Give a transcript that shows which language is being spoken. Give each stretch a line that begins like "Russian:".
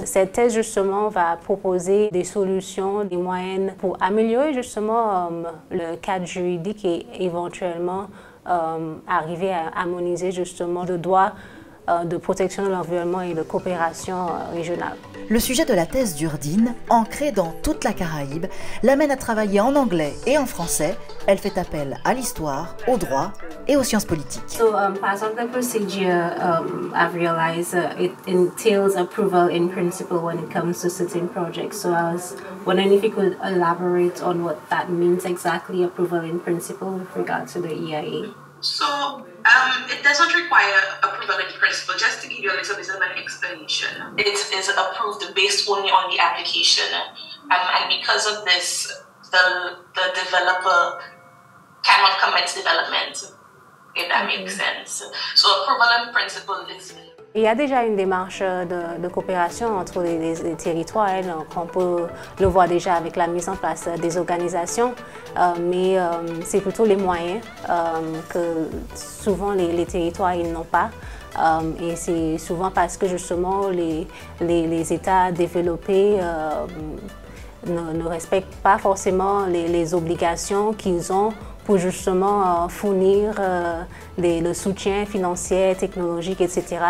French: Cette thèse, justement, va proposer des solutions, des moyens pour améliorer, justement, le cadre juridique et éventuellement arriver à harmoniser, justement, le droit de protection de l'environnement et de coopération régionale. Le sujet de la thèse d'Urdine, ancrée dans toute la Caraïbe, l'amène à travailler en anglais et en français. Elle fait appel à l'histoire, au droit et aux sciences politiques.
English: So, part of the procedure, I've realized it entails approval in principle when it comes to certain projects. So I was wondering if you could elaborate on what that means exactly, approval in principle with regard to the EIA. So, it doesn't require approval in principle. Just to give you a little bit of an explanation, it is approved based only on the application, and because of this, the developer cannot commence development, if that makes sense. So, approval in principle is...
French: Il y a déjà une démarche de coopération entre les territoires, donc on peut le voir déjà avec la mise en place des organisations, mais c'est plutôt les moyens que souvent les territoires ils n'ont pas. Et c'est souvent parce que justement les États développés ne respectent pas forcément les obligations qu'ils ont pour justement fournir le soutien financier, technologique, etc.